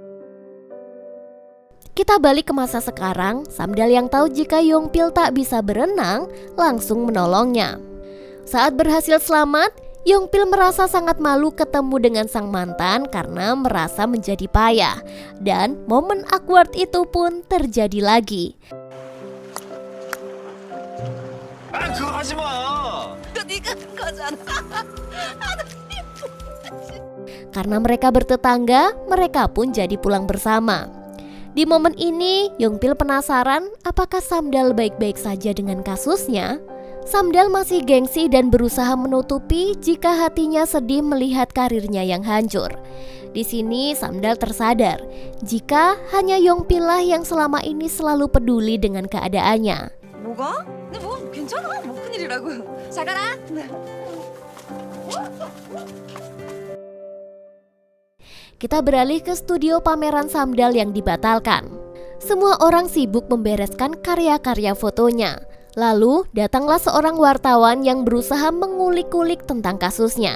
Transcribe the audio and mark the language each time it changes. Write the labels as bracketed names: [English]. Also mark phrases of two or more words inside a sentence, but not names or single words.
[Indonesian] Kita balik ke masa sekarang, Samdal yang tahu jika Yongpil tak bisa berenang langsung menolongnya. Saat berhasil selamat, Yongpil merasa sangat malu ketemu dengan sang mantan karena merasa menjadi payah. Dan momen awkward itu pun terjadi lagi. [Korean] 그거 하지 마. [Indonesian] Karena mereka bertetangga, mereka pun jadi pulang bersama. Di momen ini, Yongpil penasaran apakah Samdal baik-baik saja dengan kasusnya. Samdal masih gengsi dan berusaha menutupi jika hatinya sedih melihat karirnya yang hancur. Di sini Samdal tersadar jika hanya Yongpil lah yang selama ini selalu peduli dengan keadaannya. [Korean] 뭐가? 근데 뭐 괜찮아. 뭐 큰일이라고. 잘 가라. [Indonesian] Kita beralih ke studio pameran Samdal yang dibatalkan. Semua orang sibuk membereskan karya-karya fotonya. Lalu datanglah seorang wartawan yang berusaha mengulik-ulik tentang kasusnya.